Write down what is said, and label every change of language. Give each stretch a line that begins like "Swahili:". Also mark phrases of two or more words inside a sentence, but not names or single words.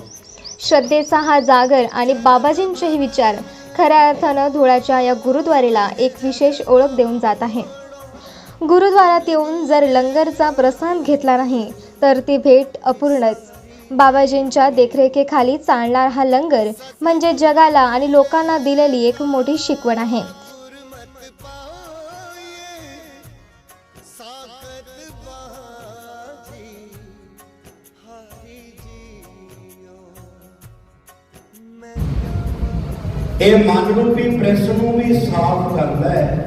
Marathi: श्रद्धेचा हा जागर आणि बाबाजींचेही विचार खऱ्या अर्थानं धुळ्याच्या या गुरुद्वारेला एक विशेष ओळख देऊन जात आहे. गुरुद्वारात येऊन जर लंगरचा प्रसाद घेतला नाही तर ती भेट अपूर्णच. बाबाजींच्या देखरेखीखाली चालणारा हा लंगर म्हणजे जगाला आणि लोकांना दिलेली एक मोठी शिकवण आहे.
Punjabi: ਇਹ ਮਨ ਰੂਪੀ ਪ੍ਰੈਸ ਨੂੰ ਵੀ ਸਾਫ਼ ਕਰਦਾ ਹੈ.